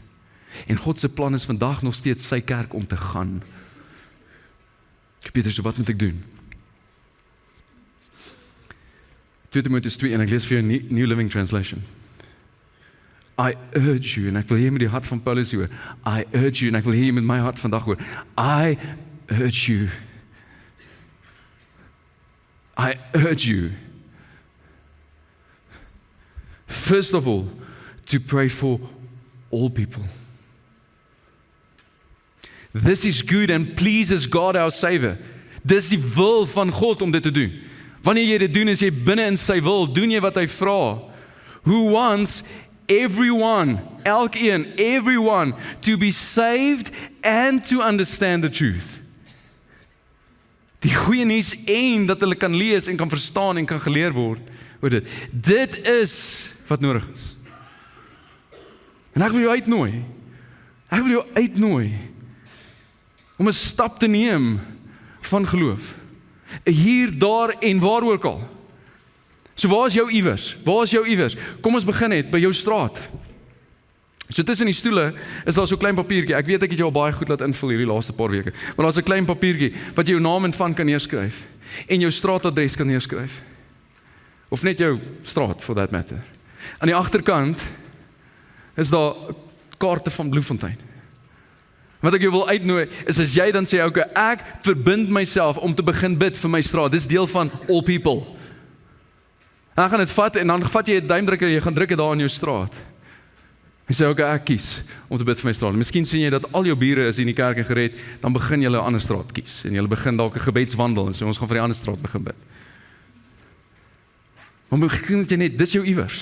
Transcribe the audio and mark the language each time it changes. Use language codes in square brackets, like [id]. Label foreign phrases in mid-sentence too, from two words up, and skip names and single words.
[af] En God se plan is vandag nog steeds sy kerk om te gaan. Petrus, so wat moet ek doen? 2 Timoteus 2, en ek lees vir jou New Living Translation. [en] I urge you, [af] en ek wil hier met die hart van Paulus hoor, [en] I urge you, [af] en ek wil hier met my hart vandag hoor, [en] I urge you. I urge you. First of all, to pray for all people. This is good and pleases God our Savior. [af] Dis die wil van God om dit te doen. Wanneer jy dit doen, is jy binne in sy wil, doen jy wat hy vra. [en] Who wants everyone, elkeen, everyone, to be saved and to understand the truth. [af] Die goeie nuus en dat hulle kan lees en kan verstaan en kan geleer word oor dit. Dit is wat nodig is. En ek wil jou uitnooi. om 'n stap te neem van geloof. Hier, daar en waar ook al. So waar is jou iewers? Waar is jou iewers? Kom ons begin net by jou straat. So tussen die stoele is daar so 'n klein papiertjie. Ek weet ek het jou al baie goed laat invul hierdie laaste paar weke. Maar daar's 'n klein papiertjie wat jy jou naam en van kan neerskryf en jou straatadres kan neerskryf. Of net jou straat [en] for that matter. [af] Aan die agterkant is daar kaarte van Bloemfontein. Wat ek jou wil uitnooi is as jy dan sê, okay, ek verbind myself om te begin bid vir my straat. Dis deel van [en] all people. [af] En dan gaan dit vat en dan vat jy 'n duimdruk en jy gaan druk dit daar in jou straat. En sê, okay, ek kies om te bid vir my straat. Miskien sien jy dat al jou bure is in die kerk en gered, dan begin jy 'n ander straat kies. En jy begin dalk 'n gebedswandel en sê, ons gaan vir die ander straat begin bid. Maar begin jy net, dis jou iewers.